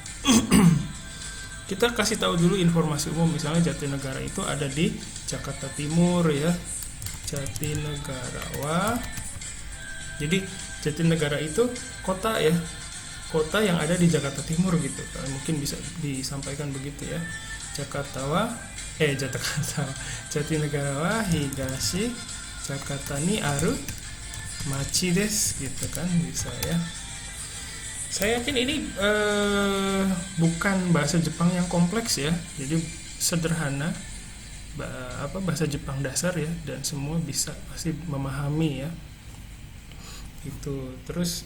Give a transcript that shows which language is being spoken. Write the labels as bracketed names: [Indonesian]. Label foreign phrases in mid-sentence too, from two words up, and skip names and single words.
[Indonesian] Kita kasih tahu dulu informasi umum, misalnya Jatinegara itu ada di Jakarta Timur ya, Jatinegara. Wah, jadi Jatinegara itu kota ya, kota yang ada di Jakarta Timur gitu. Mungkin bisa disampaikan begitu ya. [Japanese] Jatinegara wa higashi Jakarta ni aru machi desu [Indonesian] gitu kan, bisa ya. Saya yakin ini bukan bahasa Jepang yang kompleks ya, jadi sederhana, bahasa Jepang dasar ya, dan semua bisa pasti memahami ya. Itu terus.